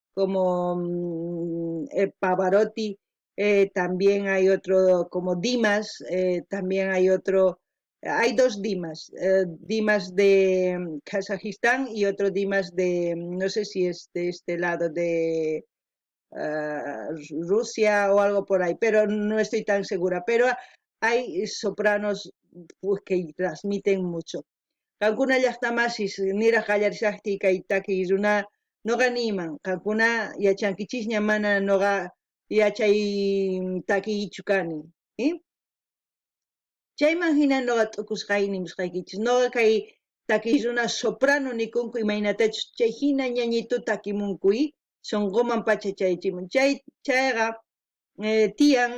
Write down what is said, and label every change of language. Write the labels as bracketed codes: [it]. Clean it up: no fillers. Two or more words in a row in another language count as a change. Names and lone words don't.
[es] como Pavarotti, también hay otro como Dimas, también hay otro, hay dos Dimas, Dimas de Kazajistán y otro Dimas de, no sé si es de este lado de Rusia o algo por ahí, pero no estoy tan segura, pero hay sopranos pues, que transmiten mucho. [qu] Kankuna llaqtamasis niraq qallarisaqti kay taki runa noqa niman qankuna yachankichisña mana noqa yachay takichu kani chayman hina noqa t'ukusqayni nisqaykichis noqa kay takiy runa soprano nikunku imaynatachus chay hina ñañitu takimunkuy sunquman pacha chaychimun chayqa tiyan